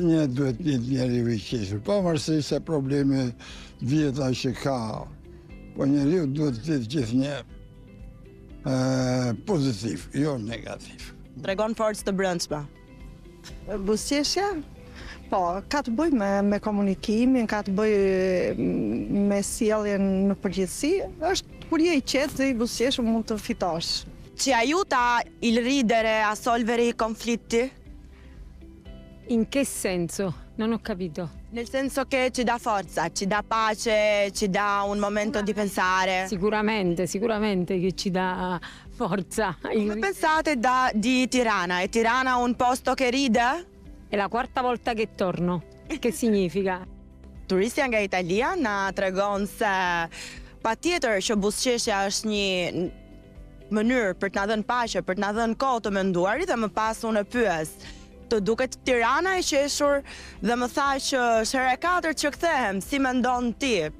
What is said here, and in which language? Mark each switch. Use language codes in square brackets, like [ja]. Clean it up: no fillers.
[sq] Një duhet një njeri i qeshur, pavarësisht se probleme vjeta që ka, po njeriu duhet të jetë gjithnjë pozitiv, jo negativ. Tregon forcë të brendshme. Buzëqeshja? Po, ka të bëj me komunikimin, ka të bëj me sjelljen në përgjithësi. Është kur je i qetë dhe i buzëqeshur mund të fitosh. [it] Ci aiuta il ridere a solvere i conflitti? In che senso? Non ho capito. Nel senso che ci dà forza, ci dà pace, ci dà un momento di pensare. Sicuramente che ci dà forza. Come pensate di Tirana? È Tirana un posto che ride? È la quarta volta che torno. Che significa? [sq] Turistja nga Italia na tregon se patjetër që buzëqeshja është një mënyrë për të na dhënë paqe, për të na dhënë kohë të menduarit, dhe më pas unë e pyes, të duket Tirana e qeshur dhe më tha që është hera e katërt që kthehem, si mendon ti?